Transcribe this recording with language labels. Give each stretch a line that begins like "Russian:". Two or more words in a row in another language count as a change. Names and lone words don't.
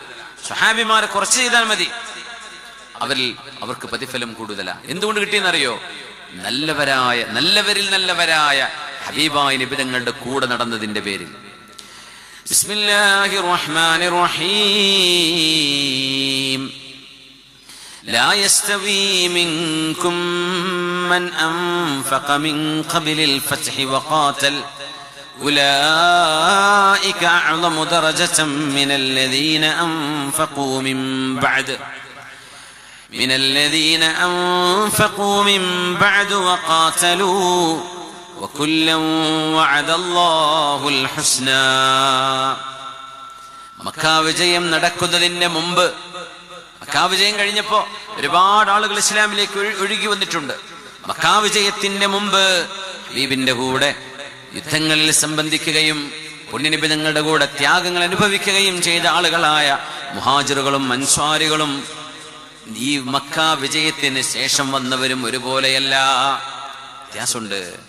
Malayalam: സ്വഹാബിമാരെ കുറച്ച് ചെയ്താൽ മതി, അവർക്ക് പ്രതിഫലം കൂടുതലാണ്. എന്തുകൊണ്ട് കിട്ടിയെന്നറിയോ? നല്ലവരിൽ നല്ലവരായ ഹബീബായ നബി തങ്ങളുടെ കൂടെ നടന്നതിന്റെ പേരിൽ.
Arabic: بسم الله الرحمن الرحيم. لا يستوي منكم من أنفق من قبل الفتح وقاتل أولئك أعظم درجة من الذين أنفقوا من بعد وقاتلوا وكلا وعد الله الحسنى.
Malayalam: മക്കാ വിജയം നടക്കുന്നതിന് മുമ്പ്, മക്കാ വിജയം കഴിഞ്ഞപ്പോ ഒരുപാട് ആളുകൾ ഇസ്ലാമിലേക്ക് ഒഴുകി വന്നിട്ടുണ്ട്. മക്കാ വിജയത്തിന്റെ മുമ്പ് ഹബീബിന്റെ കൂടെ യുദ്ധങ്ങളിൽ സംബന്ധിക്കുകയും പുണ്യനബി തങ്ങളുടെ കൂടെ ത്യാഗങ്ങൾ അനുഭവിക്കുകയും ചെയ്ത ആളുകളായ മുഹാജിറുകളും അൻസ്വാരികളും ഈ മക്കാ വിജയത്തിന് ശേഷം വന്നവരും ഒരുപോലെയല്ല, വ്യത്യാസമുണ്ട്.